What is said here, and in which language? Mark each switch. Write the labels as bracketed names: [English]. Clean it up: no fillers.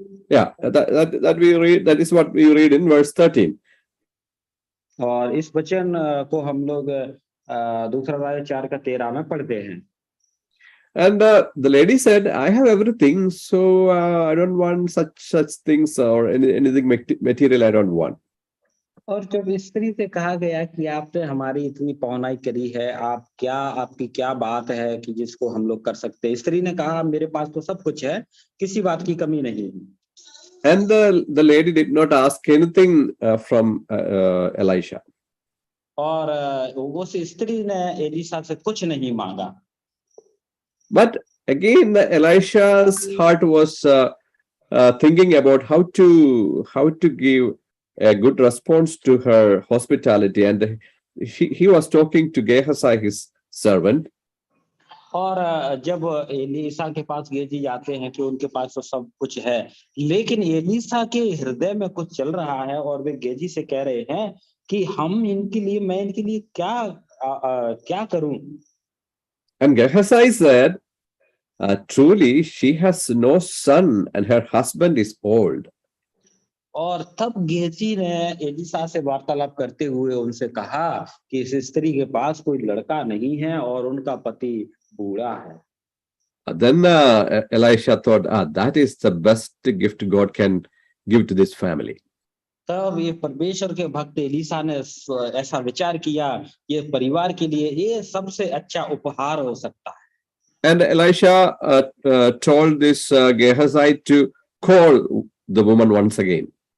[English] Yeah, that is what we read in verse 13. [Hindi] और इस वचन को हम लोग दूसरा राय 4:13 में पढ़ते हैं. [English] And the lady said, I have everything, so I don't want such things or anything material. I don't want. [Hindi] और जब स्त्री से कहा गया कि आपने हमारी इतनी पौनाई करी है, आपकी क्या बात है कि जिसको हम लोग कर सकते हैं. स्त्री ने कहा मेरे पास तो सब कुछ है, किसी बात की कमी नहीं. [English] And the lady did not ask anything from Elisha. [Hindi] और उस स्त्री ने एलिशा से कुछ नहीं मांगा. [English] But again, Elisha's heart was thinking about how to give a good response to her hospitality, and he was talking to Gehazi, his servant. [Hindi] और जब एलिशा के पास गेजी जाते हैं कि उनके पास तो सब कुछ है, लेकिन एलिशा के हृदय में कुछ चल रहा है और वे गेजी से कह रहे हैं कि मैं इनके लिए क्या करूं. [English] And Gehazi said, truly she has no son and her husband is old. [Hindi] और तब गेजी ने एलिशा से वार्तालाप करते हुए उनसे कहा कि इस स्त्री के पास कोई लड़का नहीं है और उनका पति बूढ़ा है. [English] Then Elisha thought, that is the best gift God can give to this family. [Hindi] तब ये परमेश्वर के भक्त एलिशा ने ऐसा विचार किया, ये परिवार के लिए ये सबसे अच्छा उपहार हो सकता है. [English] And Elisha told this Gehazi to call the woman once again.